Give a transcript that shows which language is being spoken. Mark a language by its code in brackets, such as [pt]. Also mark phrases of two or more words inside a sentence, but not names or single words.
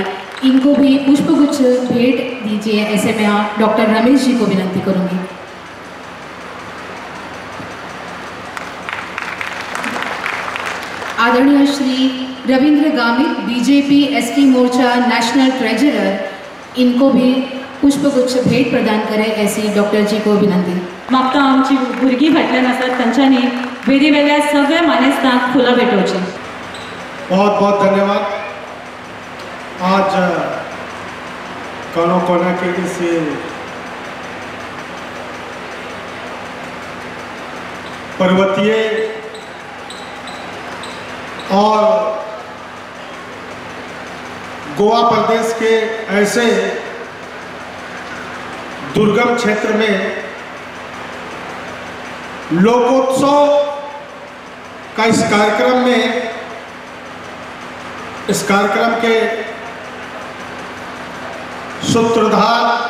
[hi] इनको भी पुष्पगुच्छ भेंट दीजिए ऐसे में आप डॉक्टर रमेश जी को विनती करूंगी. आदरणीय श्री रविंद्र गामित बीजेपी ST मोर्चा [en] National Treasurer. [hi] इनको भी पुष्पगुच्छ भेट प्रदान करें ऐसी डॉक्टर जी को विनंती. [kok] मागता आमची भुरगीं फाटल्यान आसात तांच्यांनी वेदी वेगळ्या सगळ्या मानेस्तांक फुलां भेटोवचीं. [hi] बहुत बहुत धन्यवाद. आज कोना के इस पर्वतीय और गोवा प्रदेश के ऐसे दुर्गम क्षेत्र में लोकोत्सव का इस कार्यक्रम के सूत्रधार